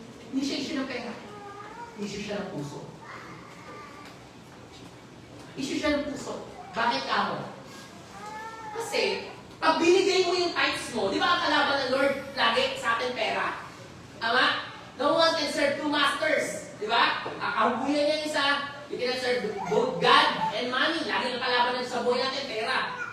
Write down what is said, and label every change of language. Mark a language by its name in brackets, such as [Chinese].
[Filipino] Hindi siya issue ng pera. Issue siya ng puso. issue siya ng puso. Bakit ka mo? Kasi, pag binigay mo yung tithes mo, di ba ang kalaban ng Lord lagi sa atin pera? Tama? [English] No one can serve two masters. [Filipino] Di ba? Akabuyan niya isa, [English] you cannot serve both God and money. [Filipino] Lagi ang kalaban ng saboy natin, pera.